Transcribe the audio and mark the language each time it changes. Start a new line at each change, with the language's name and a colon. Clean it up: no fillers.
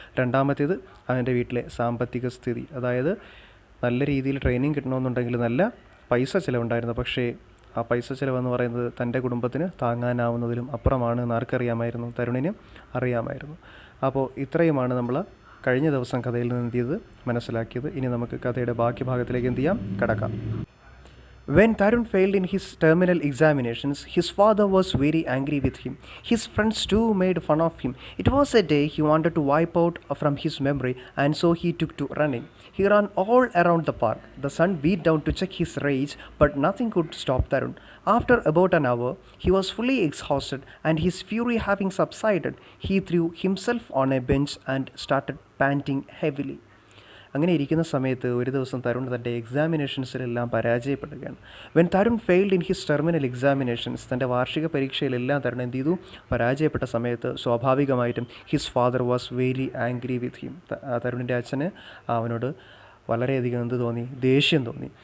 Malayalam: രണ്ടാമത്തേത് അവൻ്റെ വീട്ടിലെ സാമ്പത്തിക സ്ഥിതി. അതായത് നല്ല രീതിയിൽ ട്രെയിനിങ് കിട്ടണമെന്നുണ്ടെങ്കിൽ നല്ല പൈസ ചിലവുണ്ടായിരുന്നു. പക്ഷേ ആ പൈസ ചിലവെന്ന് പറയുന്നത് തൻ്റെ കുടുംബത്തിന് താങ്ങാനാവുന്നതിലും അപ്പുറമാണ് എന്ന് ആർക്കറിയാമായിരുന്നു? തരുണിന് അറിയാമായിരുന്നു. അപ്പോൾ ഇത്രയുമാണ് നമ്മൾ കഴിഞ്ഞ ദിവസം കഥയിൽ നിന്ന് എന്ത് ചെയ്ത് മനസ്സിലാക്കിയത്. ഇനി നമുക്ക് കഥയുടെ ബാക്കി ഭാഗത്തിലേക്ക് എന്ത് ചെയ്യാം? കടക്കാം.
English: When Tarun failed in his terminal examinations, his father was very angry with him. His friends too made fun of him. It was a day he wanted to wipe out from his memory, and so he took to running. He ran all around the park. The sun beat down to check his rage, but nothing could stop Tarun. After about an hour, he was fully exhausted, and his fury having subsided, he threw himself on a bench and started panting heavily.
Malayalam: അങ്ങനെ ഇരിക്കുന്ന സമയത്ത് ഒരു ദിവസം തരുൺ തൻ്റെ എക്സാമിനേഷൻസിലെല്ലാം പരാജയപ്പെടുകയാണ്.
English: when Tarun failed in his terminal examinations,
Malayalam: തൻ്റെ വാർഷിക പരീക്ഷയിലെല്ലാം തരുൺ എന്ത് ചെയ്തു? പരാജയപ്പെട്ട സമയത്ത് സ്വാഭാവികമായിട്ടും
English: His father was very angry with him.
Malayalam: തരുണിൻ്റെ അച്ഛന് അവനോട് വളരെയധികം എന്ത് തോന്നി? ദേഷ്യം തോന്നി.